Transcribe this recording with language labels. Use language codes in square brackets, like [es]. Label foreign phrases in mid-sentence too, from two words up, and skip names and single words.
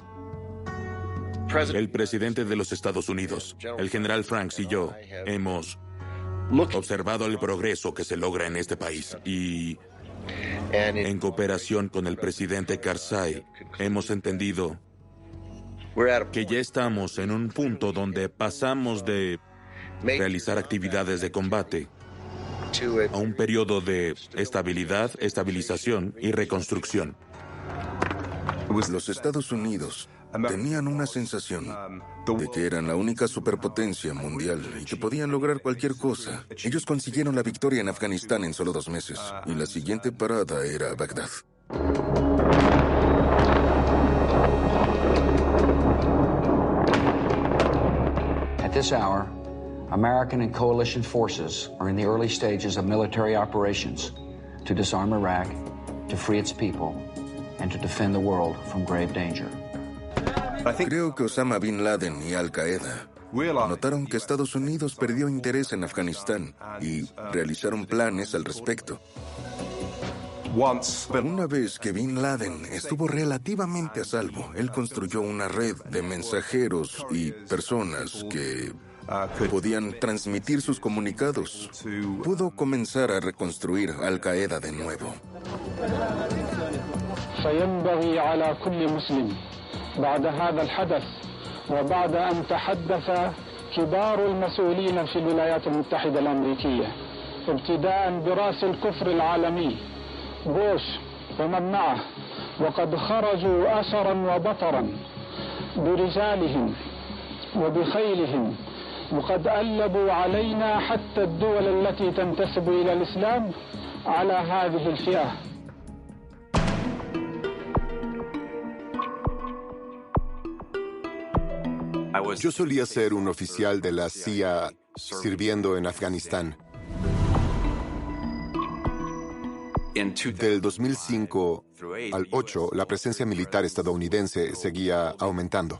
[es] El presidente de los Estados Unidos, el general Franks y yo, hemos observado el progreso que se logra en este país y, en cooperación con el presidente Karzai, hemos entendido que ya estamos en un punto donde pasamos de realizar actividades de combate a un periodo de estabilidad, estabilización y reconstrucción. Los Estados Unidos tenían una sensación de que eran la única superpotencia mundial y que podían lograr cualquier cosa. Ellos consiguieron la victoria en Afganistán en solo 2 meses y la siguiente parada era Bagdad. [en] At this hour, American and coalition forces are in the early stages of military operations to disarm Iraq, to free its people, and to defend the world from grave danger. [es] Creo que Osama Bin Laden y Al Qaeda notaron que Estados Unidos perdió interés en Afganistán y realizaron planes al respecto. Una vez que Bin Laden estuvo relativamente a salvo, él construyó una red de mensajeros y personas que podían transmitir sus comunicados. Pudo comenzar a reconstruir Al Qaeda de nuevo. [ar] بعد هذا الحدث وبعد أن تحدث كبار المسؤولين في الولايات المتحدة الأمريكية ابتداء برأس الكفر العالمي بوش ومن معه وقد خرجوا أسرا وبطرا برجالهم وبخيلهم وقد ألبوا علينا حتى الدول التي تنتسب إلى الإسلام على هذه الفئة. [es] Yo solía ser un oficial de la CIA sirviendo en Afganistán. Del 2005 al 2008, la presencia militar estadounidense seguía aumentando.